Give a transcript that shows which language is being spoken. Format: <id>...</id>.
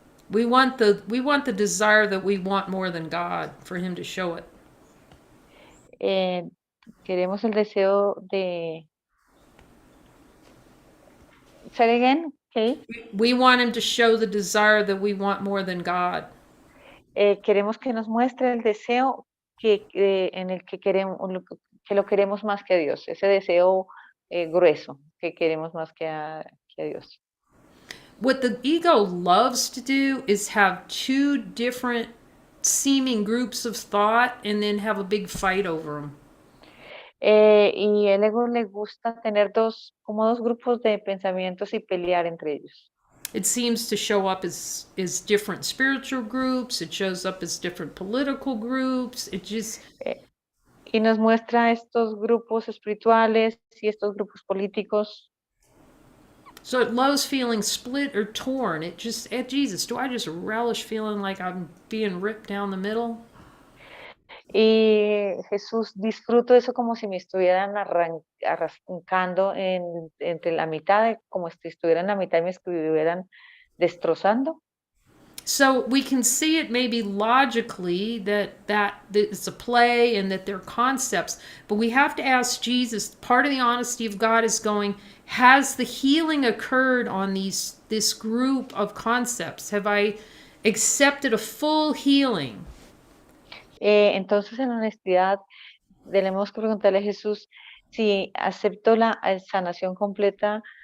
<en>We want the desire that we want more than God for him to show it.</en> <es>Queremos el deseo de...</es> <en>Say it again, okay. We want him to show the desire that we want more than God.</en> <es>Queremos que nos muestre el deseo en el que que lo queremos más que a Dios, ese deseo grueso que queremos más que a Dios.</es> <en>What the ego loves to do is have two different seeming groups of thought and then have a big fight over them.</en> <es>Y el ego le gusta tener como dos grupos de pensamientos y pelear entre ellos.</es> <en>It seems to show up as different spiritual groups. It shows up as different political groups. It just...</en> <es>Y nos muestra estos grupos espirituales y estos grupos políticos.</es> <en>So it loves feeling split or torn. It just, Jesus, do I just relish feeling like I'm being ripped down the middle? Y Jesús, disfruto eso como si me estuvieran arrancando entre la mitad, como si estuviera en la mitad y me estuvieran destrozando. So we can see it maybe logically that it's a play and that they're concepts, but we have to ask Jesus, part of the honesty of God is going, has the healing occurred on this group of concepts? Have I accepted a full healing?</en> <es>Entonces, en honestidad, tenemos que preguntarle a Jesús si aceptó la sanación completa.</es>